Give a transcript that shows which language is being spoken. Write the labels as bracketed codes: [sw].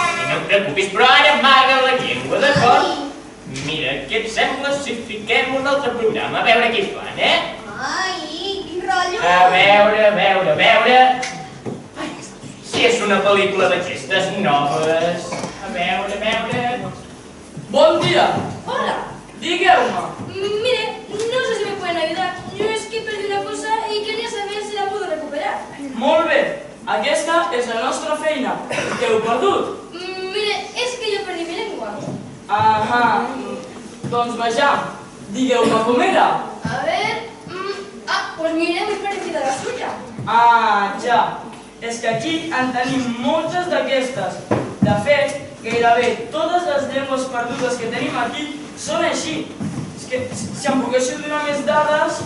[ca] No et preocupis, però ara amaga la llengua, d'acord? Mira, què et sembla si fiquem un altre programa? A veure què hi fan, Ai, quin rotllo. A veure... Ai, si és una pel·lícula d'aquestes noves... A veure... Bon dia. Hola. Digueu-me. [es] Mire, no sé si me pueden ayudar. Yo es que perdí una cosa y quería saber si la puedo recuperar. [ca] Molt bé. Aquesta és la nostra feina. Què heu perdut? [es] Mire, es que yo perdí mi lengua. [ca] Ahà. Doncs vejam. Digueu-me com era. [es] A ver... pues mire, muy parecida a la suya. [ca] Ah, ja. És que aquí en tenim moltes d'aquestes. De fet, gairebé totes les llengües perdudes que tenim aquí són així. És que si em poguéssiu donar més dades...